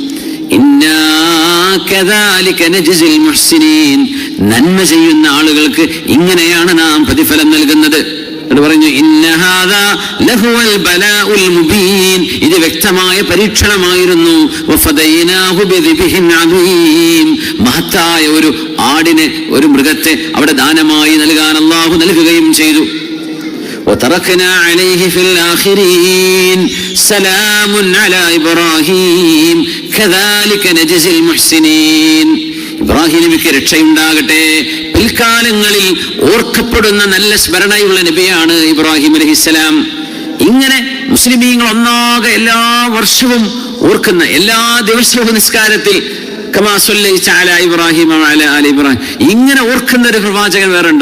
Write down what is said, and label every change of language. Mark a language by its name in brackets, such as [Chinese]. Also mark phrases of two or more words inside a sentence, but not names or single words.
[Malayalam] നന്മ ചെയ്യുന്ന ആളുകൾക്ക് ഇങ്ങനെയാണ് നാം പ്രതിഫലം നൽകുന്നത് എന്ന് പറഞ്ഞു. ഇത് വ്യക്തമായ പരീക്ഷണമായിരുന്നു. മഹത്തായ ഒരു ആടിനെ, ഒരു മൃഗത്തെ അവിടെ ദാനമായി നൽകാൻ അല്ലാഹു നൽകുകയും ചെയ്തു. [Arabic] وتركنا عليه في الآخرين سلام على إبراهيم كذلك نجزي المحسنين. [Malayalam] ഇബ്രാഹിം നബിക്ക് രക്ഷയുണ്ടാകട്ടെ. പിൽക്കാലങ്ങളിൽ ഓർക്കപ്പെടുന്ന നല്ല സ്മരണയുള്ള നബിയാണ് ഇബ്രാഹിം അലൈഹിസ്സലാം. ഇങ്ങനെ മുസ്ലിമീങ്ങൾ ഒന്നാകെ എല്ലാ വർഷവും ഓർക്കുന്ന, എല്ലാ ദിവസവും നിസ്കാരത്തിൽ [Arabic] كما صليت على إبراهيم وعلى آل إبراهيم [Malayalam] ഇങ്ങനെ ഓർക്കുന്ന ഒരു പ്രവാചകൻ വേറെ ഉണ്ടോ?